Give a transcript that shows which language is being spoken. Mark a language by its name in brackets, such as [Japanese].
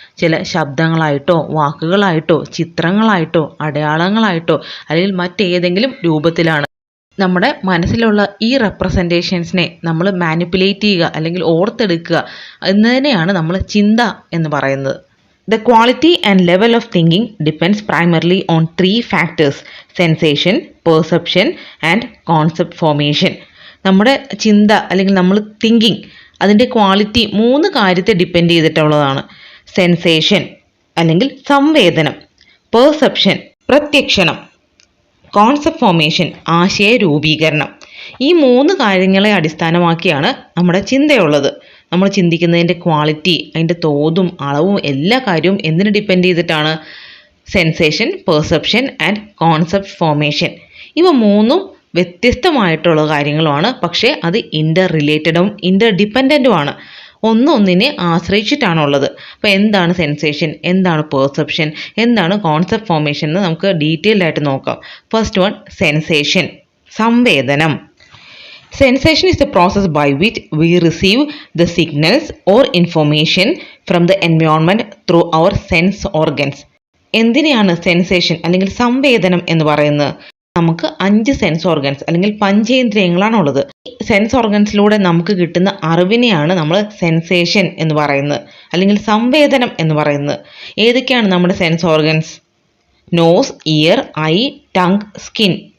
[Malayalam] ചില ശബ്ദങ്ങളായിട്ടോ വാക്കുകളായിട്ടോ ചിത്രങ്ങളായിട്ടോ അടയാളങ്ങളായിട്ടോ അല്ലെങ്കിൽ മറ്റേതെങ്കിലും രൂപത്തിലാണ്. നമ്മുടെ മനസ്സിലുള്ള ഈ റെപ്രസെൻറ്റേഷൻസിനെ നമ്മൾ മാനിപ്പുലേറ്റ് ചെയ്യുക അല്ലെങ്കിൽ ഓർത്തെടുക്കുക എന്നതിനെയാണ് നമ്മൾ ചിന്ത എന്ന് പറയുന്നത്. [English] The quality and level of thinking depends primarily on three factors: sensation, perception and concept formation. [Malayalam] നമ്മുടെ ചിന്ത അല്ലെങ്കിൽ നമ്മൾ തിങ്കിങ് അതിൻ്റെ ക്വാളിറ്റി 3 കാര്യത്തെ ഡിപ്പെൻഡ് ചെയ്തിട്ടുള്ളതാണ്. സെൻസേഷൻ അല്ലെങ്കിൽ സംവേദനം, പെർസെപ്ഷൻ പ്രത്യക്ഷണം, കോൺസെപ്റ്റ് ഫോർമേഷൻ ആശയ രൂപീകരണം. ഈ 3 കാര്യങ്ങളെ അടിസ്ഥാനമാക്കിയാണ് നമ്മുടെ ചിന്തയുള്ളത്. നമ്മൾ ചിന്തിക്കുന്നതിൻ്റെ ക്വാളിറ്റി, അതിൻ്റെ തോതും അളവും എല്ലാ കാര്യവും എന്തിന് ഡിപ്പെൻഡ് ചെയ്തിട്ടാണ്? Sensation, perception and concept formation. ഇവ 3ഉം വ്യത്യസ്തമായിട്ടുള്ള കാര്യങ്ങളുമാണ്. പക്ഷേ അത് ഇൻ്റർ റിലേറ്റഡും ഇൻ്റർ ഡിപ്പെൻഡൻറ്റുമാണ്. ഒന്നിനെ ആശ്രയിച്ചിട്ടാണുള്ളത്. അപ്പോൾ എന്താണ് സെൻസേഷൻ, എന്താണ് പെർസെപ്ഷൻ, എന്താണ് കോൺസെപ്റ്റ് ഫോർമേഷൻ എന്ന് നമുക്ക് ഡീറ്റെയിൽഡ് ആയിട്ട് നോക്കാം. ഫസ്റ്റ് വൺ, സെൻസേഷൻ, സംവേദനം. [English] Sensation is the process by which we receive the signals or information from the environment through our sense organs. [Malayalam] എന്തിനെയാണ് സെൻസേഷൻ അല്ലെങ്കിൽ സംവേദനം എന്ന് പറയുന്നത്? നമുക്ക് 5 സെൻസ് ഓർഗൻസ് അല്ലെങ്കിൽ പഞ്ചേന്ദ്രിയങ്ങളാണുള്ളത്. സെൻസ് ഓർഗൻസിലൂടെ നമുക്ക് കിട്ടുന്ന അറിവിനെയാണ് നമ്മൾ സെൻസേഷൻ എന്ന് പറയുന്നത് അല്ലെങ്കിൽ സംവേദനം എന്ന് പറയുന്നത്. ഏതൊക്കെയാണ് നമ്മുടെ sense organs? Nose, year, I, tongue, skin.